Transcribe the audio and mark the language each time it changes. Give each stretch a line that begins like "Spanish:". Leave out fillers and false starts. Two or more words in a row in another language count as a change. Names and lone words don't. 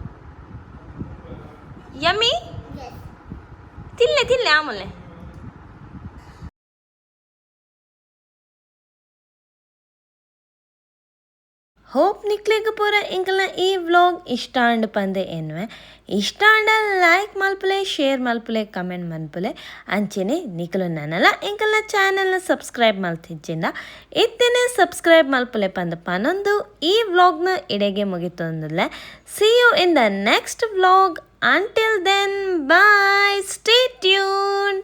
Tulu: ಯಮ್ಮಿ ತಿಲ್ಲೆ ಆಮಲೆ ಹೋಪ್ ನಿಕ್ಲೆಗ್ ಪೂರ ಇಂಕಲ್ನ ಈ ವ್ಲಾಗ್ ಇಷ್ಟ ಅಂಡ್ ಪಂದೆ ಎನ್ವೆ ಇಷ್ಟ ಅಂಡ ಲೈಕ್ ಮಲ್ಪಲೆ ಶೇರ್ ಮಲ್ಪಲೆ ಕಮೆಂಟ್ ಮಲ್ಪಲೆ ಅಂಚೆನೆ ನಿಕಲು ನನ್ನಲ್ಲ ಇಂಕಲ್ನ ಚಾನಲ್ನ ಸಬ್ಸ್ಕ್ರೈಬ್ ಮಲ್ತಿಜ್ಜಿಂದ ಇತ್ತೇನೆ ಸಬ್ಸ್ಕ್ರೈಬ್ ಮಲ್ಪಲೆ ಪಂದ ಪನೊಂದು ಈ ವ್ಲಾಗ್ನ ಇಡೆಗೆ ಮುಗಿತೊಂದುಲ್ಲೆ
English: see you in the next vlog. Until then, bye. Stay tuned.